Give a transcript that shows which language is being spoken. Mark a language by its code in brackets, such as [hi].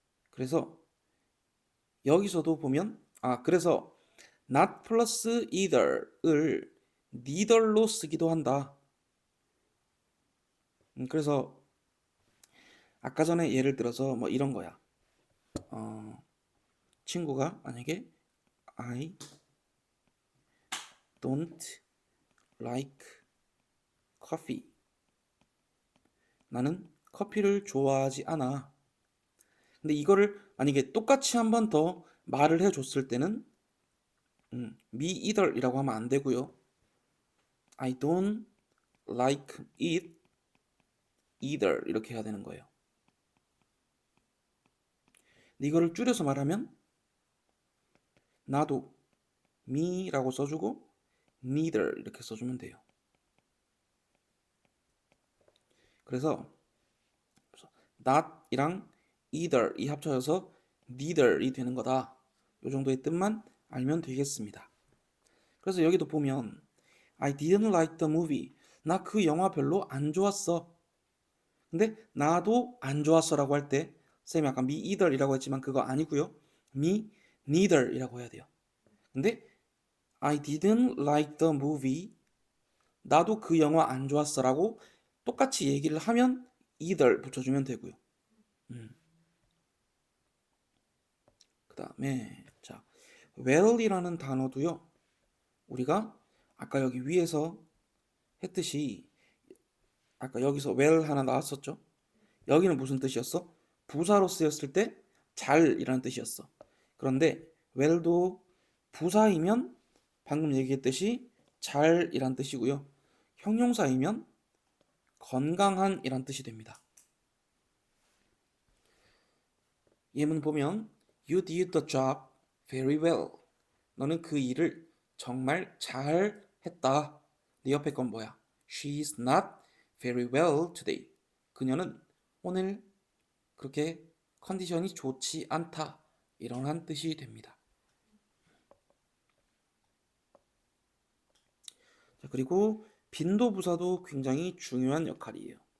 [ko] 그래서 여기서도 보면 그래서 not 플러스 either을 neither로 쓰기도 한다. 그래서 아까 전에 예를 들어서 뭐 이런 거야. 친구가 만약에 [en] I don't like coffee. [ko] 나는 커피를 좋아하지 않아. 근데 이거를 만약에 똑같이 한 번 더 말을 해줬을 때는 me either이라고 하면 안 되고요. [en] I don't like it either [ko] 이렇게 해야 되는 거예요. 근데 이거를 줄여서 말하면 나도 me라고 써주고 neither 이렇게 써주면 돼요. 그래서 not이랑 either 이 합쳐져서 neither이 되는 거다. 이 정도의 뜻만 알면 되겠습니다. 그래서 여기도 보면 [en] I didn't like the movie. [ko] 나 그 영화 별로 안 좋았어. 근데 나도 안 좋았어라고 할 때 쌤이 아까 me either이라고 했지만 그거 아니고요. me neither이라고 해야 돼요. 근데 [en] I didn't like the movie. [ko] 나도 그 영화 안 좋았어라고 똑같이 얘기를 하면 either 붙여주면 되고요. 그 다음에 자 well이라는 단어도요. 우리가 아까 여기 위에서 했듯이 아까 여기서 well 하나 나왔었죠. 여기는 무슨 뜻이었어? 부사로 쓰였을 때 잘이라는 뜻이었어. 그런데 well도 부사이면 방금 얘기했듯이 잘이란 뜻이고요. 형용사이면 건강한 이란 뜻이 됩니다. 예문 보면 [en] You did the job very well. [ko] 너는 그 일을 정말 잘 했다. 네 옆에 건 뭐야? [en] She's not very well today. [ko] 그녀는 오늘 그렇게 컨디션이 좋지 않다. 이런 뜻이 됩니다. 자, 그리고 빈도부사도 굉장히 중요한 역할이에요.